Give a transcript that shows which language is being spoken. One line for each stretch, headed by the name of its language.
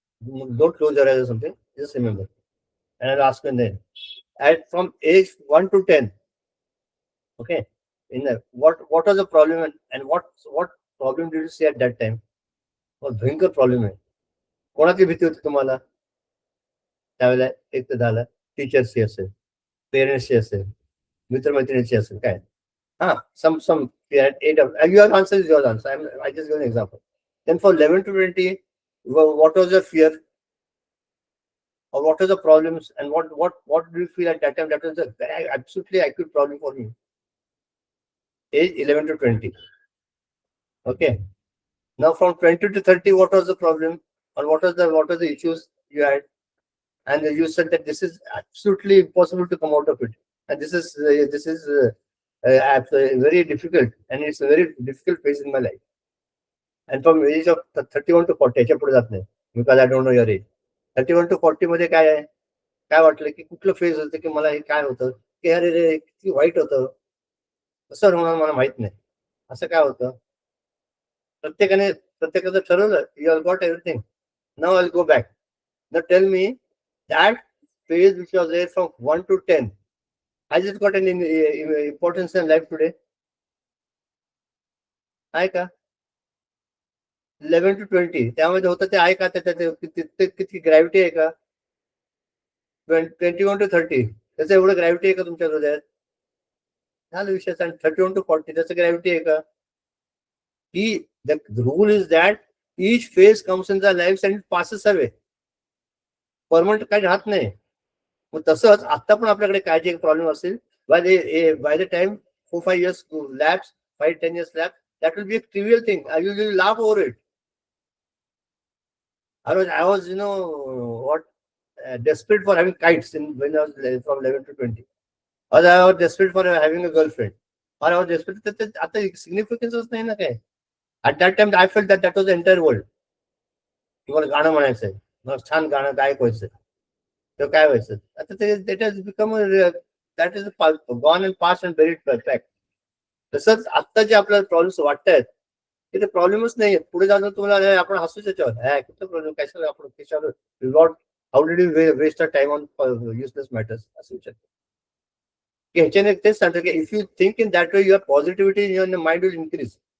English: Don't close your eyes or something. Just remember. And I'll ask you then. From age 1 to 10. Okay. What was the problem and what problem did you see at that time? What
Marathi: भयंकर problem आहे. कोणाची भीती होती तुम्हाला त्यावेळेला? एक तर झालं टीचर्सची असेल, पेरेंट्सची असेल, मित्रमैत्रिणीची असेल, काय.
English: Some your answer is your answer. I just give an example. Then for 11 to 20, what was your fear, or what was the problems, and what do you feel at that time? That was a very absolutely acute problem for me. Age 11 to 20. Okay. Now from 20 to 30, what was the problem, or what was the issues you had, and you said that this is absolutely impossible to come out of it, and this is very difficult, and it's a very difficult phase in my life. And from age of 31 to 40,
Marathi: याच्या पुढे जात नाही,
English: because I don't know your age.
Marathi: 31 to 40 मध्ये काय वाटलं की कुठलं phase होतं की मला हे काय होतं की अरे रे किती वाईट होतं, कसं होणार मला माहित नाही, असं काय होतं. प्रत्येकाचं ठरवलं,
English: You have got everything, now I will go back. Now tell me that phase which was there from 1 to 10, has it got any importance in life today?
Marathi: आहे का? 11 to 20 त्यामध्ये होतं ते आहे का? त्याच्यात किती ग्रॅव्हिटी आहे का? 21 to 30 त्याचं एवढं ग्रॅव्हिटी आहे का तुमच्या हृदयात? झालं विषय. 31 to 40 त्याचं ग्रॅव्हिटी आहे का?
English: The rule is that each phase comes in the lives and it passes away.
Marathi: Permanent काही राहत नाही. मग तसंच आता पण आपल्याकडे काय जे प्रॉब्लेम असेल,
English: by the time 4-5 years lapse, 5-10 years lapse, that will be a trivial thing. I will laugh over it. I was desperate for having kites when I was from 11 to 20. Or I was desperate for having a girlfriend. Or I was desperate.
Marathi: आता significance नाही ना काय.
English: At that time I felt that was the entire world.
Marathi: तुम्हाला गाणं म्हणायचंय, मला छान गाणं गायक व्हायचंय, तर काय व्हायचं? आता ते
English: has become that is gone and past and buried fact.
Marathi: तसंच आता जे आपल्याला प्रॉब्लेम्स वाटतायत ते प्रॉब्लेमच नाही आहेत. पुढे जाऊन तुम्हाला आपण हसू त्याच्यावर, कुठं प्रॉब्लेम काय आपण त्याच्यावर
English: how did you waste a time on useless matters
Marathi: असं विचारतो. ह्याच्याने तेच सांगतं की
English: If you think in that way your positivity in your mind will increase.